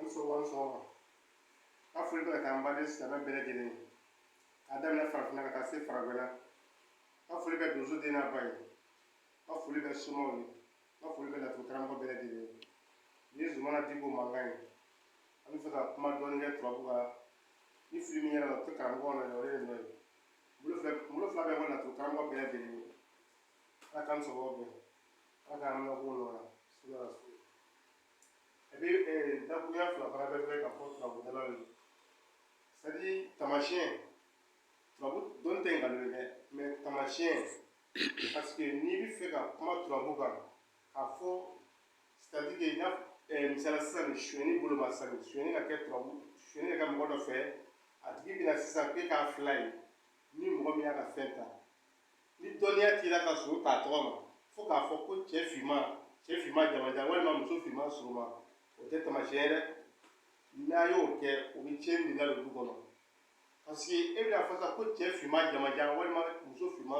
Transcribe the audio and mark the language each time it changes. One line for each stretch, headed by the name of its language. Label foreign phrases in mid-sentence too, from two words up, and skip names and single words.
Bambara: sɔgɔma a foli bɛ ka taa n baden silamɛ bɛɛ lajɛlen ye k'a daminɛ farafinna ka taa se faragwɛla a foli bɛ donso den n'a ba ye a foli bɛ somaw ye a foli bɛ laturu karamɔgɔ bɛɛ lajɛlen ye ni ye Zumana Diko mankan ye an bɛ fɛ ka kuma dɔɔni kɛ turabu kan ni fili min yɛrɛ la o tɛ karamɔgɔ na o ye nɔ ye bolo fila bɛ ko laturu karamɔgɔ bɛɛ lajɛlen ye ala k'an sɔgɔ bɛɛ ala k'an mɛn ko nɔgɔya sira la so
French: et puis
Bambara: dakuruya fila fana bɛ fɛ ka fɔ turabudala ye
French: c'est-à-dire
Bambara: tamasiyɛn turabu dɔnni tɛ nkalon ye dɛ mais tamasiyɛn
French: parce que
Bambara: n'i bɛ fɛ ka kuma turabu kan k'a fɔ
French: c'est-à-dire que
Bambara: n'a misala sisan ni suyɛnni bolo ma sisan suyɛnni ka kɛ turabu suyɛnni ka kɛ mɔgɔ dɔ fɛ a tigi bɛna sisan k'e k'a fila ye ni mɔgɔ min y'a ka fɛn ta ni dɔnniya t'i la ka sɔrɔ t'a tɔgɔ ma fo k'a fɔ ko cɛ finman jamajan walima muso finman surunman o tɛ tamasiyɛn dɛ n'a y'o kɛ o bɛ tiɲɛni de la du kɔnɔ
French: parce que
Bambara: e bɛna fɔ sisan ko cɛ finman jamajan walima muso finman